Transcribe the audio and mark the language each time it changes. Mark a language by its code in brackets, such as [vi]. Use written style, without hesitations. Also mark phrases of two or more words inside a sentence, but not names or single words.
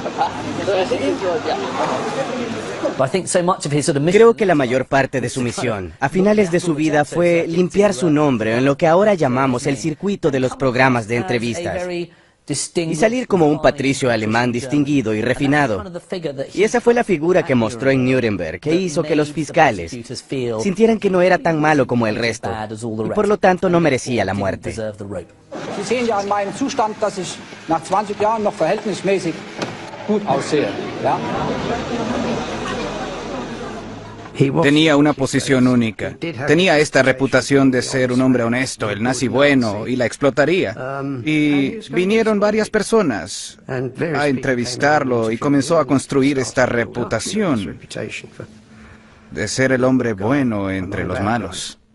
[es] Creo que la mayor parte de su misión, a finales de su vida, fue limpiar su nombre en lo que ahora llamamos el circuito de los programas de entrevistas y salir como un patricio alemán distinguido y refinado. Y esa fue la figura que mostró en Nuremberg, que hizo que los fiscales sintieran que no era tan malo como el resto y por lo tanto no merecía la muerte. [de] Sie sehen ja an meinem Zustand, dass ich nach 20 Jahren noch verhältnismäßig gut aussehe. Ja? [es] Tenía una posición única. Tenía esta reputación de ser un hombre honesto, el nazi bueno, y la explotaría. Y vinieron varias personas a entrevistarlo y comenzó a construir esta reputación de ser el hombre bueno entre los malos.